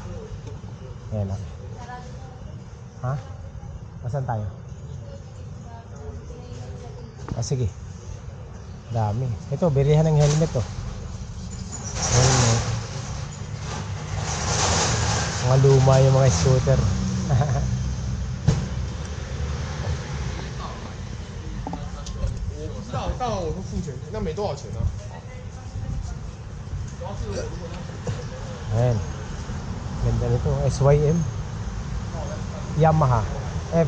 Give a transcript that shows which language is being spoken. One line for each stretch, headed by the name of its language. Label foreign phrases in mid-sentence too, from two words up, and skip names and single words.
Filipino: Ayan oh. Ha? Nasaan tayo? Sige. Dami. Ito, bilihan ng helmet oh. Helmet. Mga luma yung mga scooter.
Chinese: 到我们付钱，那没多少钱啊。
Filipino: Ayan. Ganda nito. SYM. Yamaha. F.